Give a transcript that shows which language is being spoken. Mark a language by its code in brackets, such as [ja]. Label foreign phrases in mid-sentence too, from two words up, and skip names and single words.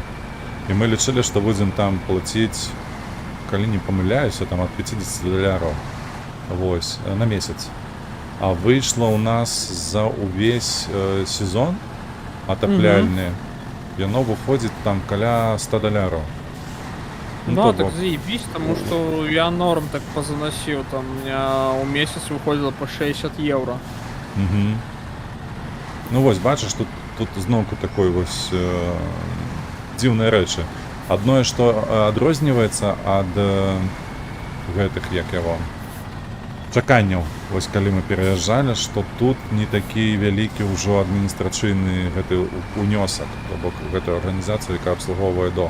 [be] І мы лічылі, што будзем там плаціць, калі не памыляюся, там ад $50. Вось, на месяц. А выйшла ў нас за ўвесь сезон атапляльны. Яно выходзіць там каля $100. Ну, [ru] так заебись, потому что я норм так позаносил, там у меня у месяц выходило по 60 евро. [be] Ну вось, бачыш, тут тут зноўку такой вось дзіўныя рэчы. Адное, што адрозніваецца ад гэтых, як яго, чаканняў. Вось калі мы пераязджалі, што тут не такі вялікі ўжо адміністрацыйны гэты унёсак, то бок гэтая арганізацыя, якая абслугоўвае дом.